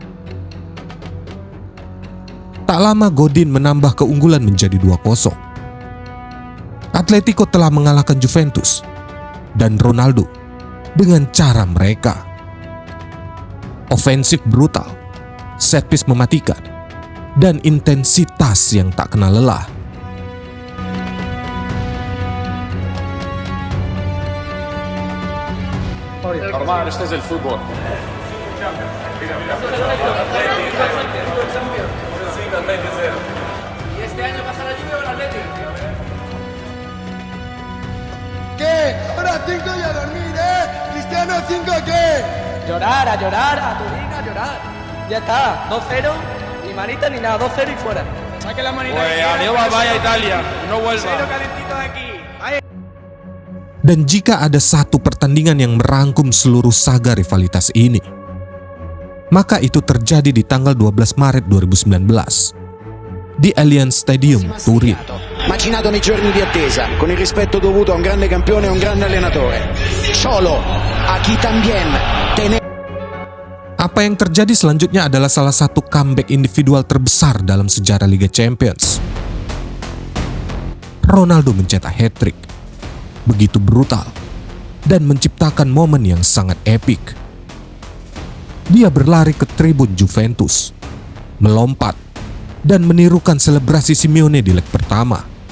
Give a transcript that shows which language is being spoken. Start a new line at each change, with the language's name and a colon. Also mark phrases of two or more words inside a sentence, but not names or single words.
Indonesian: Tak lama Godin menambah keunggulan menjadi 2-0. Atletico telah mengalahkan Juventus dan Ronaldo dengan cara mereka. Ofensif brutal, set piece mematikan, dan intensitas yang tak kenal lelah.
Spanish: Normal, este es el fútbol. ¿Y este año pasa la Juve o el Atlético? ¿Qué? Ahora 5 y a dormir, ¿eh? Cristiano 5, ¿qué? Llorar, a Turín, a llorar. Ya está, 2-0, ni manita ni nada, 2-0 y fuera. Saque la manita. Pues adiós, vaya Italia, no vuelva. Cero calentito de aquí. Ahí.
Indonesian: Dan jika ada satu pertandingan yang merangkum seluruh saga rivalitas ini, maka itu terjadi di tanggal 12 Maret 2019 di Allianz Stadium, Turin.
Italian: Macinato nei giorni di attesa, con il rispetto dovuto a un grande campione e un grande allenatore.
Spanish: Solo, aquí también tenemos.
Indonesian: Apa yang terjadi selanjutnya adalah salah satu comeback individual terbesar dalam sejarah Liga Champions. Ronaldo mencetak hat-trick, begitu brutal, dan menciptakan momen yang sangat epik. Dia berlari ke tribun Juventus, melompat, dan menirukan selebrasi Simeone di leg pertama.